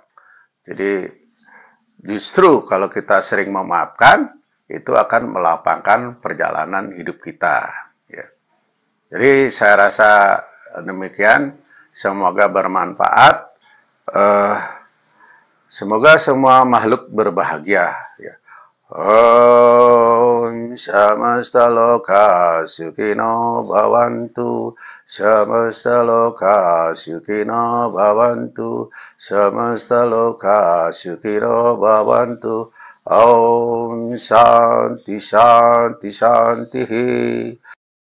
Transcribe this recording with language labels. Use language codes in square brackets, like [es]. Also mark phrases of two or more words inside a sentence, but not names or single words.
[id] Jadi justru kalau kita sering memaafkan, itu akan melapangkan perjalanan hidup kita, ya. Jadi saya rasa demikian, semoga bermanfaat. Semoga semua makhluk berbahagia, ya. [sa] Om samasta loka sukhino bhavantu, samasta loka sukhino bhavantu, samasta loka sukhino bhavantu. Om Shanti Shanti Shanti.